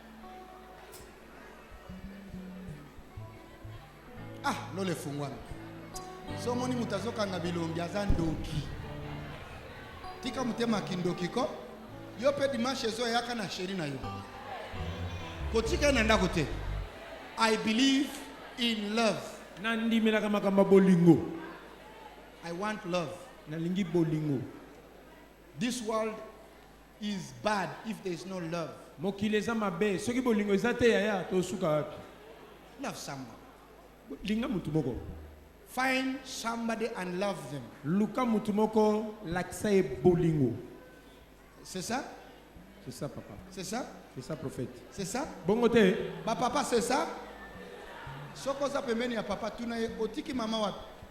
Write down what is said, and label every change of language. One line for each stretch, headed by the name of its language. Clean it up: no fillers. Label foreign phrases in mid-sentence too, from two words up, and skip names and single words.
Lingala: lole fungwana so moni mutu azokanga bilongi aza ndoki tika motema kindoki ko yo mpe dimanche ezoyaka na sheri na yo kotika ye na ndako te
English: I believe in love
Lingala: nandimelaka makambo bolingo
English: I want love
Lingala: nalingi bolingo
English: this world is bad if there is no love
Lingala: mokili eza mabe soki bolingo eza te yaya tosuka wapi
English: love someone
Lingala: linga mutu moko
English: find somebody and love them
Lingala: luka mutu moko lakisa ye bolingo
French: c'est ça c'est ça papa c'est ça c'est ça prophète c'est ça
Lingala: bongo te papa
French: c'est ça
Lingala: soko za pembeni ya papa tuna ye otiki mama wapi